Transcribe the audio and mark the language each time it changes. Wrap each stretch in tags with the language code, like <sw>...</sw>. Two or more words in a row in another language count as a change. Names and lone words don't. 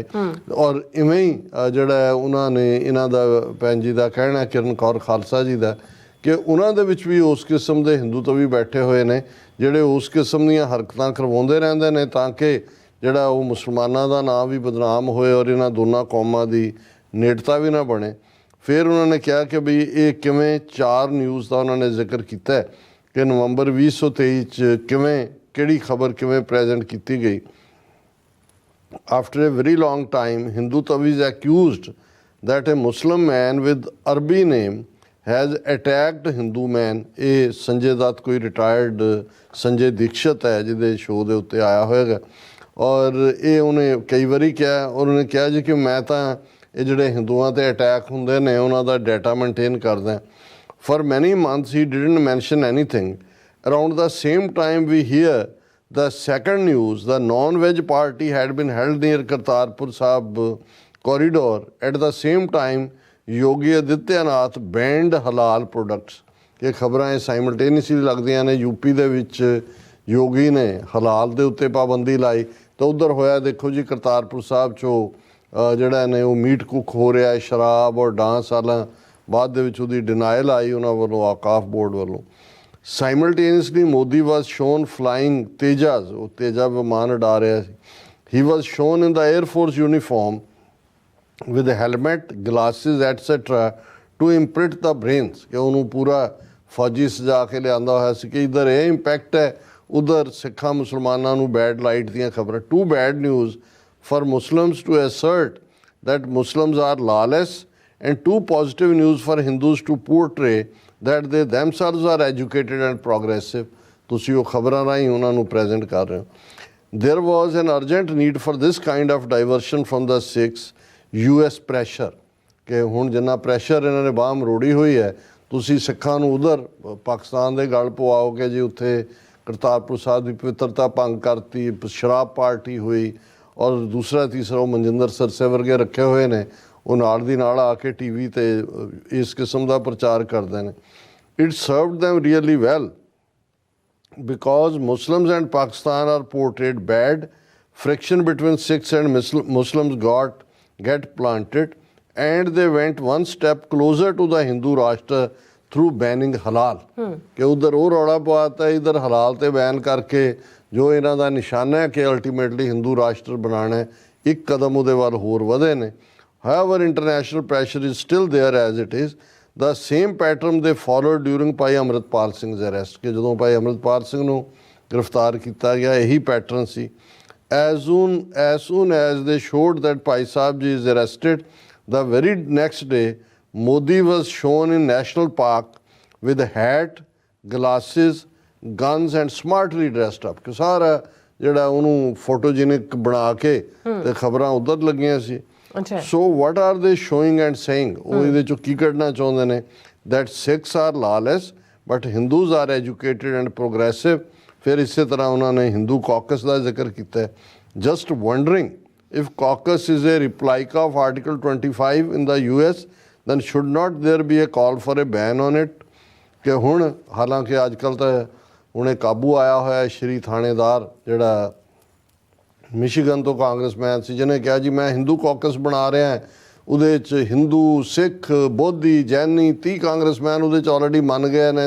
<pa>ਔਰ ਇਵੇਂ ਹੀ ਜਿਹੜਾ ਉਹਨਾਂ ਨੇ ਇਹਨਾਂ ਦਾ ਭੈਣ ਜੀ ਦਾ ਕਹਿਣਾ, ਕਿਰਨ ਕੌਰ ਖਾਲਸਾ ਜੀ ਦਾ, ਕਿ ਉਹਨਾਂ ਦੇ ਵਿੱਚ ਵੀ ਉਸ ਕਿਸਮ ਦੇ ਹਿੰਦੂ ਤੋਂ ਵੀ ਬੈਠੇ ਹੋਏ ਨੇ ਜਿਹੜੇ ਉਸ ਕਿਸਮ ਦੀਆਂ ਹਰਕਤਾਂ ਕਰਵਾਉਂਦੇ ਰਹਿੰਦੇ ਨੇ ਤਾਂ ਕਿ ਜਿਹੜਾ ਉਹ ਮੁਸਲਮਾਨਾਂ ਦਾ ਨਾਂ ਵੀ ਬਦਨਾਮ ਹੋਏ ਔਰ ਇਹਨਾਂ ਦੋਨਾਂ ਕੌਮਾਂ ਦੀ ਨੇੜਤਾ ਵੀ ਨਾ ਬਣੇ। ਫਿਰ ਉਹਨਾਂ ਨੇ ਕਿਹਾ ਕਿ ਬਈ ਇਹ ਕਿਵੇਂ 4 ਨਿਊਜ਼ ਦਾ ਉਹਨਾਂ ਨੇ ਜ਼ਿਕਰ ਕੀਤਾ ਕਿ ਨਵੰਬਰ 2023 'ਚ ਕਿਵੇਂ ਕਿਹੜੀ ਖਬਰ ਕਿਵੇਂ ਪ੍ਰੈਜ਼ੈਂਟ ਕੀਤੀ ਗਈ।</pa> <en>After a very long time, Hindu Taviz accused that a Muslim man with Arabic name has attacked Hindu man।</en> <pa>ਇਹ ਸੰਜੇ ਦੱਤ ਕੋਈ ਰਿਟਾਇਰਡ ਸੰਜੇ ਦੀਕਸ਼ਤ ਹੈ ਜਿਹਦੇ ਸ਼ੋਅ ਦੇ ਉੱਤੇ ਆਇਆ ਹੋਏਗਾ ਔਰ ਇਹ ਉਹਨੇ ਕਈ ਵਾਰੀ ਕਿਹਾ। ਉਹਨੇ ਕਿਹਾ ਜੀ ਕਿ ਮੈਂ ਤਾਂ ਇਹ ਜਿਹੜੇ ਹਿੰਦੂਆਂ 'ਤੇ ਅਟੈਕ ਹੁੰਦੇ ਨੇ ਉਹਨਾਂ ਦਾ</pa> <en>data maintain</en> <pa>ਕਰਦਾ।</pa> <en>For many months he didn't mention anything. Around the same time we hear the second news, the non-veg party had been held near Kartarpur Sahib corridor. At the same time, Yogi Adityanath banned halal products।</en> <pa>ਇਹ ਖਬਰਾਂ ਇਹ ਸਾਈਮਲਟੇਨੀਅਸਲੀ ਲੱਗਦੀਆਂ ਨੇ। ਯੂਪੀ ਦੇ ਵਿੱਚ ਯੋਗੀ ਨੇ ਹਲਾਲ ਦੇ ਉੱਤੇ ਪਾਬੰਦੀ ਲਾਈ ਤਾਂ ਉੱਧਰ ਹੋਇਆ ਦੇਖੋ ਜੀ ਕਰਤਾਰਪੁਰ ਸਾਹਿਬ 'ਚੋਂ ਜਿਹੜਾ ਨੇ ਉਹ</pa> <en>meat cook</en> <pa>ਹੋ ਰਿਹਾ ਹੈ, ਸ਼ਰਾਬ ਔਰ ਡਾਂਸ ਵਾਲਾ ਬਾਅਦ ਦੇ ਵਿੱਚ ਉਹਦੀ ਡਿਨਾਇਲ ਆਈ ਉਹਨਾਂ ਵੱਲੋਂ, ਆਕਾਫ ਬੋਰਡ ਵੱਲੋਂ।</pa> <en>simultaneously Modi was shown flying Tejas,</en> <pa>ਉਹ ਤੇਜਾ ਵਿਮਾਨ ਉਡਾ ਰਿਹਾ ਸੀ।</pa> <en>he was shown in the Air Force uniform with helmet, glasses, etcetera to imprint the brains,</en> <pa>ਕਿ ਉਹਨੂੰ ਪੂਰਾ ਫੌਜੀ ਸਜਾ ਕੇ ਲਿਆਂਦਾ ਹੋਇਆ ਸੀ ਕਿ ਇੱਧਰ ਇਹ ਇੰਪੈਕਟ ਹੈ, ਉੱਧਰ ਸਿੱਖਾਂ ਮੁਸਲਮਾਨਾਂ ਨੂੰ</pa> <en>bad light</en> <pa>ਦੀਆਂ ਖਬਰਾਂ।</pa> <en>two bad news for Muslims to assert that Muslims are lawless, and too positive news for Hindus to portray that they themselves are educated and progressive।</en> <pa>ਤੁਸੀਂ ਉਹ ਖਬਰਾਂ ਰਾਹੀਂ ਉਹਨਾਂ ਨੂੰ ਪ੍ਰੈਜ਼ੈਂਟ ਕਰ ਰਹੇ ਹੋ।</pa> <en>There was an urgent need for this kind of diversion from the Sikhs। US pressure,</en> <pa>ਕਿ ਹੁਣ ਜਿੰਨਾ ਪ੍ਰੈਸ਼ਰ ਇਹਨਾਂ ਨੇ ਬਾਂਹ ਮਰੋੜੀ ਹੋਈ ਹੈ, ਤੁਸੀਂ ਸਿੱਖਾਂ ਨੂੰ ਉਧਰ ਪਾਕਿਸਤਾਨ ਦੇ ਗਲ ਪਵਾਓਗੇ ਜੀ ਉੱਥੇ ਕਰਤਾਰਪੁਰ ਸਾਹਿਬ ਦੀ ਪਵਿੱਤਰਤਾ ਭੰਗ ਕਰਤੀ, ਸ਼ਰਾਬ ਪਾਰਟੀ ਹੋਈ ਔਰ ਦੂਸਰਾ ਤੀਸਰਾ ਉਹ ਮਨਜਿੰਦਰ ਸਰਸੇ ਵਰਗੇ ਰੱਖੇ ਹੋਏ ਨੇ ਉਹ ਨਾਲ ਦੀ ਨਾਲ ਆ ਕੇ ਟੀ ਵੀ 'ਤੇ ਇਸ ਕਿਸਮ ਦਾ ਪ੍ਰਚਾਰ ਕਰਦੇ ਨੇ।</pa> <en>it served them really well because Muslims and Pakistan are portrayed bad. friction between Sikhs and Muslims get planted, and they went one step closer to the Hindu Rashtra through banning halal।</en> <pa>ਕਿ ਉਧਰ ਉਹ ਰੌਲਾ ਪਵਾਤਾ, ਇਧਰ ਹਲਾਲ ਤੇ ਬੈਨ ਕਰਕੇ ਜੋ ਇਹਨਾਂ ਦਾ ਨਿਸ਼ਾਨਾ ਹੈ ਕਿ ਅਲਟੀਮੇਟਲੀ ਹਿੰਦੂ ਰਾਸ਼ਟਰ ਬਣਾਉਣਾ, ਇੱਕ ਕਦਮ ਉਹਦੇ ਵੱਲ ਹੋਰ ਵਧੇ ਨੇ।</pa> <en>However, international pressure is still there as it is। The same pattern they followed during</en> <pa>ਭਾਈ ਅਮਰਤਪਾਲ ਸਿੰਘ's arrest, ਕਿ ਜਦੋਂ ਭਾਈ ਅਮਰਤਪਾਲ ਸਿੰਘ ਨੂੰ ਗ੍ਰਿਫਤਾਰ ਕੀਤਾ ਗਿਆ ਇਹੀ ਪੈਟਰਨ ਸੀ।</pa> <en>As soon as they showed that Pai Sahib ji is arrested, the very next day Modi was shown in National Park with a hat, glasses, guns and smartly dressed up।</en> <pa>ਕਿ ਸਾਰਾ ਜਿਹੜਾ ਉਹਨੂੰ ਫੋਟੋਜੈਨਿਕ ਬਣਾ ਕੇ ਤੇ ਖਬਰਾਂ ਉਧਰ ਲੱਗੀਆਂ ਸੀ।</pa> <en>So what are they showing and saying?</en> <pa>ਉਹ ਇਹਦੇ ਚੋਂ ਕੀ ਕੱਢਣਾ ਚਾਹੁੰਦੇ ਨੇ?</pa> <en>That Sikhs are lawless but Hindus are educated and progressive।</en> <pa>ਫਿਰ ਇਸੇ ਤਰ੍ਹਾਂ ਉਹਨਾਂ ਨੇ</pa> <en>Hindu caucus</en> <pa>ਦਾ ਜ਼ਿਕਰ ਕੀਤਾ ਹੈ।</pa> <en>Just wondering if caucus is a replica of Article 25 in the US, then should not there be a call for a ban on it?</en> <pa>ਕਿ ਹੁਣ ਹਾਲਾਂਕਿ ਅੱਜ ਕੱਲ੍ਹ ਤਾਂ ਹੁਣੇ ਕਾਬੂ ਆਇਆ ਹੋਇਆ ਸ਼੍ਰੀ ਥਾਣੇਦਾਰ ਜਿਹੜਾ ਮਿਸ਼ੀਗਨ ਤੋਂ ਕਾਂਗਰਸਮੈਨ ਸੀ, ਜਿਹਨੇ ਕਿਹਾ ਜੀ ਮੈਂ</pa> <en>Hindu caucus</en> <pa>ਬਣਾ ਰਿਹਾ, ਉਹਦੇ 'ਚ ਹਿੰਦੂ, ਸਿੱਖ, ਬੋਧੀ, ਜੈਨੀ 30 ਕਾਂਗਰਸਮੈਨ ਉਹਦੇ 'ਚ ਆਲਰੇਡੀ ਮੰਨ ਗਏ ਨੇ।</pa>